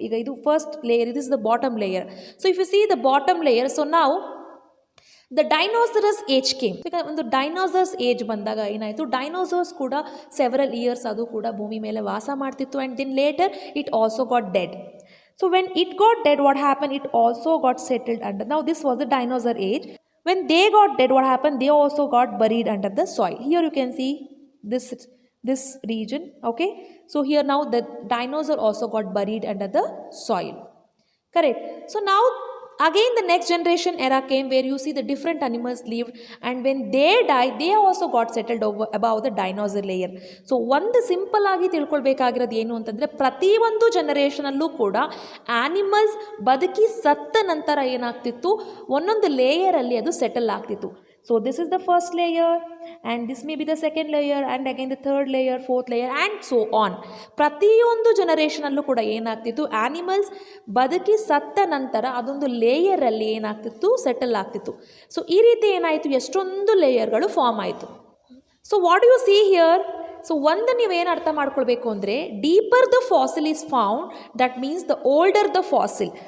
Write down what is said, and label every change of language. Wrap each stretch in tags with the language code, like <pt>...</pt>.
<kn>ಈಗ ಇದು first layer,</kn> <en>This is the bottom layer. So if you see the bottom layer, so ನಾವು the dinosaurs age came.</en> <kn>ಈಗ ಒಂದು dinosaurs age ಬಂದಾಗ ಏನಾಯಿತು, ಡೈನೋಸರ್ಸ್ ಕೂಡ ಸೆವರಲ್ ಇಯರ್ಸ್ ಅದು ಕೂಡ ಭೂಮಿ ಮೇಲೆ ವಾಸ ಮಾಡ್ತಿತ್ತು,</kn> <en>And then later it also got dead. So when it got dead, what happen, it also got settled under. Now this was the dinosaur age. When they got dead, what happened, they also got buried under the soil. Here you can see this region. Okay, so here now the dinosaur also got buried under the soil. Correct. So now again the next generation era came where you see the different animals lived, and when they died they also got settled over above the dinosaur layer.</en> <kn>So ಒಂದು simple ಆಗಿ ತಿಳ್ಕೊಳ್ಬೇಕಾಗಿರೋದು ಏನು ಅಂತಂದರೆ, ಪ್ರತಿಯೊಂದು ಜನರೇಷನಲ್ಲೂ ಕೂಡ animals ಬದುಕಿ ಸತ್ತ ನಂತರ ಏನಾಗ್ತಿತ್ತು, ಒಂದೊಂದು ಲೇಯರಲ್ಲಿ ಅದು ಸೆಟಲ್ ಆಗ್ತಿತ್ತು.</kn> <en>So this is the first layer, and this may be the second layer, and again the third layer, fourth layer, and so on.</en> <kn>ಪ್ರತಿಯೊಂದು ಜನರೇಷನಲ್ಲೂ ಕೂಡ ಏನಾಗ್ತಿತ್ತು, ಆ್ಯನಿಮಲ್ಸ್ ಬದುಕಿ ಸತ್ತ ನಂತರ ಅದೊಂದು ಲೇಯರಲ್ಲಿ ಏನಾಗ್ತಿತ್ತು, ಸೆಟಲ್ ಆಗ್ತಿತ್ತು. ಸೊ ಈ ರೀತಿ ಏನಾಯಿತು, ಎಷ್ಟೊಂದು ಲೇಯರ್ಗಳು ಫಾರ್ಮ್ ಆಯಿತು. So</kn> <en>What you see here? So</en> <kn>ಒಂದು ನೀವೇನು ಅರ್ಥ ಮಾಡ್ಕೊಳ್ಬೇಕು ಅಂದರೆ,</kn> <en>Deeper the fossil is found, that means the older the fossil.</en>